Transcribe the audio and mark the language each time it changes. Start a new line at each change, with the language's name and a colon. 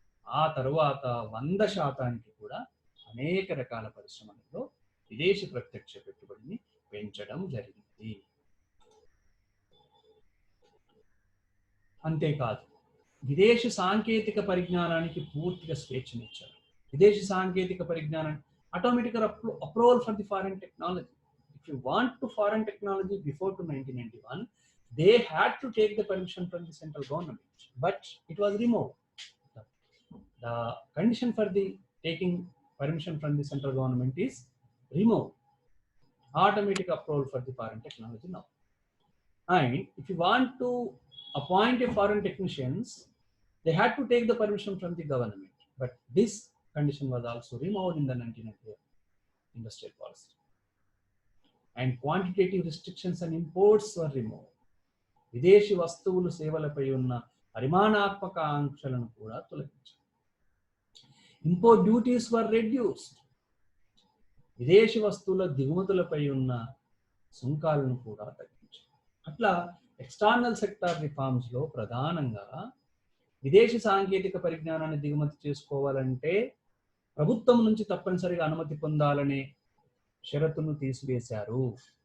Telugu: ఆ తరువాత 100% కూడా అనేక రకాల పరిశ్రమలలో విదేశీ ప్రత్యక్ష పెట్టుబడిని పెంచడం జరిగింది. అంతేకాదు విదేశీ సాంకేతిక పరిజ్ఞానానికి పూర్తిగా స్వేచ్ఛనిచ్చారు. విదేశీ సాంకేతిక పరిజ్ఞానం
English: automatic approval for the foreign technology. If you want to foreign technology before to 1991, they had to take the permission from the central government, but it was removed. The condition for the taking permission from the central government is removed. Automatic approval for the foreign technology now. And if you want to appoint a foreign technicians, they had to take the permission from the government, but this condition was also removed in the 1998 industrial policy. And quantitative restrictions on imports were removed.
Telugu: విదేశీ వస్తువులు సేవలపై ఉన్న పరిమాణాత్మక ఆంక్షలను కూడా తొలగించారు.
English: Import duties were reduced.
Telugu: విదేశీ వస్తువుల దిగుమతులపై ఉన్న సుంకాలను కూడా తగ్గించారు. అట్లా ఎక్స్టర్నల్ సెక్టార్ రిఫార్మ్స్ లో ప్రధానంగా విదేశీ సాంకేతిక పరిజ్ఞానాన్ని దిగుమతి చేసుకోవాలంటే ప్రభుత్వం నుంచి తప్పనిసరిగా అనుమతి పొందాలనే షరతును తీసివేశారు.